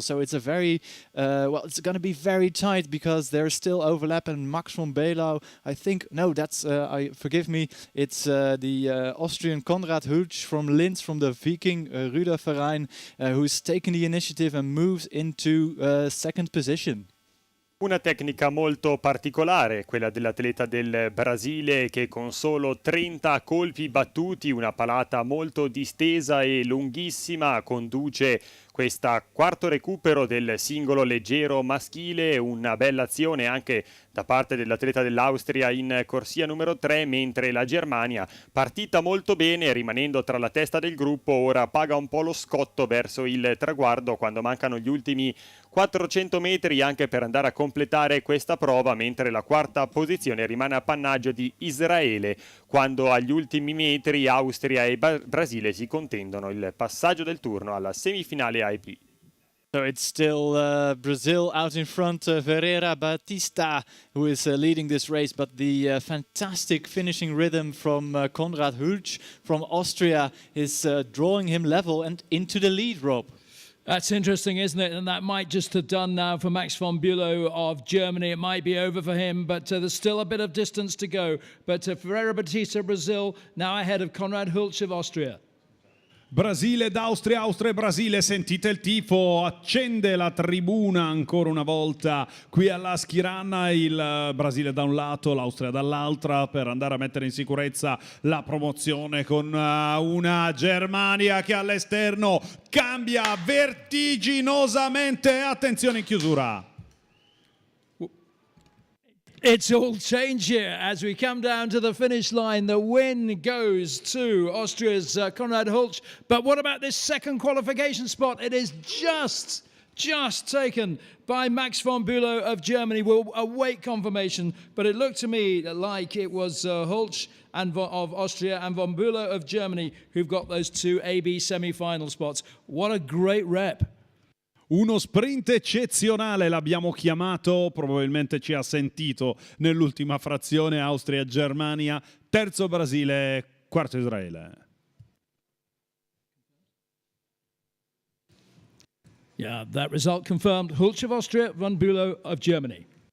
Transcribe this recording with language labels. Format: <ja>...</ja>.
<en>So it's a very, well, it's going to be very tight because there's still overlap, and Max von Belau, I think, no, that's, forgive me, it's the Austrian Konrad Hülsch from Linz, from the Viking Ruderverein, who's taken the initiative and moves into second position.</en> <it>Una tecnica molto particolare, quella dell'atleta del Brasile, che con solo 30 colpi battuti, una palata molto distesa e lunghissima, conduce questa quarto recupero del singolo leggero maschile. Una bella azione anche da parte dell'atleta dell'Austria in corsia numero 3, mentre la Germania, partita molto bene, rimanendo tra la testa del gruppo, ora paga un po' lo scotto verso il traguardo quando mancano gli ultimi 400 metri anche per andare a completare questa prova, mentre la quarta posizione rimane appannaggio di Israele, quando agli ultimi metri Austria e Brasile si contendono il passaggio del turno alla semifinale AIP.</it> <en>So it's still Brazil out in front, Ferreira Batista, who is leading this race, but the fantastic finishing rhythm from Konrad Hülsch from Austria is drawing him level and into the lead, Rob. That's interesting, isn't it? And that might just have done now for Max von Bülow of Germany. It might be over for him, but there's still a bit of distance to go. But Ferreira Batista, Brazil, now ahead of Konrad Hülsch of Austria.</en> <it>Brasile ed Austria, Austria e Brasile, sentite il tifo, accende la tribuna ancora una volta qui alla Schirana, il Brasile da un lato, l'Austria dall'altra, per andare a mettere in sicurezza la promozione con una Germania che all'esterno cambia vertiginosamente. Attenzione in chiusura.</it> <en>It's all changed here as we come down to the finish line. The win goes to Austria's Konrad Hülsch. But what about this second qualification spot? It is just taken by Max von Bülow of Germany. We'll await confirmation, but it looked to me like it was Hülsch and of Austria and von Bülow of Germany who've got those two AB semi-final spots. What a great rep.</en> <it>Uno sprint eccezionale l'abbiamo chiamato, probabilmente ci ha sentito nell'ultima frazione. Austria-Germania, terzo Brasile, quarto Israele.</it> <en>Yeah, that result confirmed. Hülsch of Austria, von Bülow of Germany.</en>